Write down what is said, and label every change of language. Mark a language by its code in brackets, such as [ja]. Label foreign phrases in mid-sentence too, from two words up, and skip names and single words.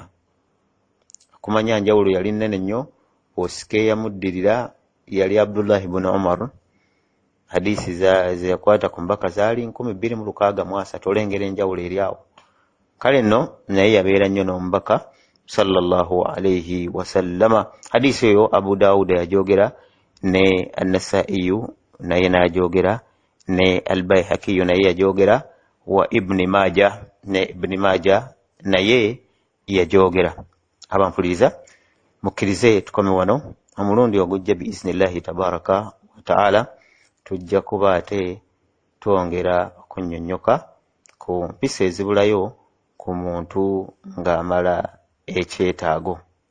[lg] Okumanya njawulo yali nnene nnyo, osika eyamuddirira yali Abdullah ibn Umar, hadisi ze yakwata ku mbaka zaali 2663. Olengera enjawulo eri awo. Kale nno naye yabeera nnyo n'omubaka [ar] صلى الله عليه وسلم. [lg] Hadisi eyo Abu Dawuda yajogera, ne An-Nasaiyu naye n'ajogera, ne Al-Bayhaqiyu naye yajogera, wa Ibn Majah ne Ibn Majah naye yajogera. Abampuliriza mukkirize tukome wano, omulundi ogujja [ar] بإذن الله تبارك وتعالى [lg] tujja kuba ate twongera okunnyonnyoka ku mpisa ezibulayo ku muntu ng'amala ekyetaago.